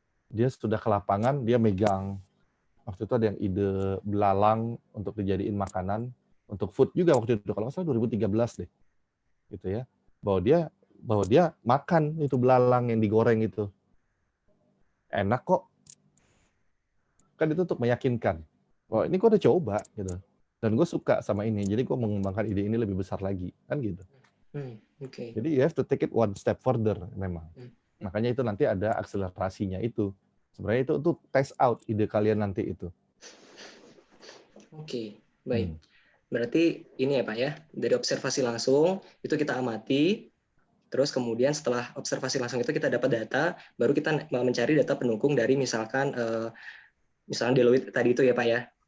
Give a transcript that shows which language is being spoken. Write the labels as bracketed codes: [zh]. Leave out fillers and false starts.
[id] Dia sudah ke lapangan, dia megang. Waktu itu ada yang ide belalang untuk dijadiin makanan, untuk food juga waktu itu, kalau nggak salah 2013 deh. Gitu ya. Bahwa dia makan itu belalang yang digoreng itu. Enak kok. Kan itu untuk meyakinkan. Wah, ini gue udah coba gitu. Dan gue suka sama ini, jadi gue mengembangkan ide ini lebih besar lagi. Kan gitu. [en] Okay. Jadi you have to take it one step further memang. [id] Makanya itu nanti ada akselerasinya itu. Sebenarnya itu untuk test out ide kalian nanti itu. Oke, baik. Berarti ini ya Pak ya, dari observasi langsung itu kita amati, terus kemudian setelah observasi langsung itu kita dapat data, baru kita mencari data pendukung dari misalkan misalnya Deloitte tadi itu ya Pak ya.